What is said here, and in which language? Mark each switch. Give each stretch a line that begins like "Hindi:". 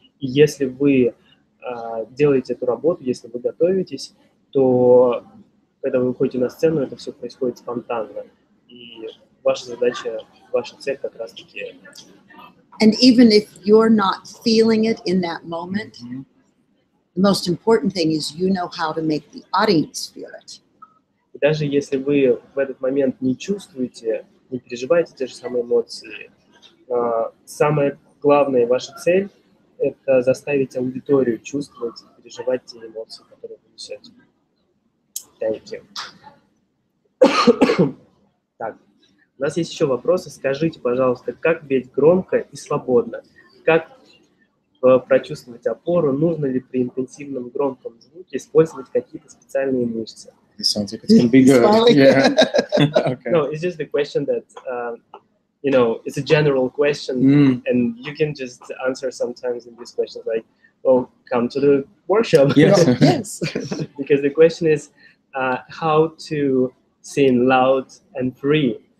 Russian: И если вы делаете эту работу, если вы готовитесь, то когда вы выходите на сцену, это все происходит спонтанно. И ваша задача, ваша цель как раз-таки...
English: And even if you're not feeling it in that moment, the most important thing is you know how to make the audience feel it.
Russian: И даже если вы в этот момент не чувствуете, не переживаете те же самые эмоции, самая главная ваша цель – это заставить аудиторию чувствовать и переживать те эмоции, которые вы несете.
English: Thank you.
Russian: Так, у нас есть еще вопросы. Скажите, пожалуйста, как петь громко и свободно? Как прочувствовать опору? Нужно ли при интенсивном громком звуке использовать какие-то специальные мышцы?
English: It sounds like it's going to be good. Yeah. Okay. No, it's just a question that, you know, it's a general question, and you can just answer sometimes in these questions like, well, come to the workshop. Yes. Yes. Because the question is how to sing loud and free.